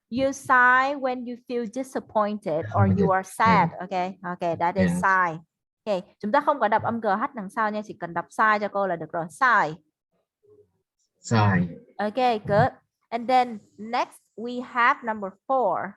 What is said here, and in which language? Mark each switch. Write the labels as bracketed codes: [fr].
[en] You sigh when you feel disappointed or you are sad. Okay. Okay, that is Yes. sigh. [vi] Okay, chúng ta không có đọc âm GH đằng sau nha, chỉ cần đọc sigh cho cô là được rồi. [en] Sigh. Sigh. Okay, good. And then next we have number 4.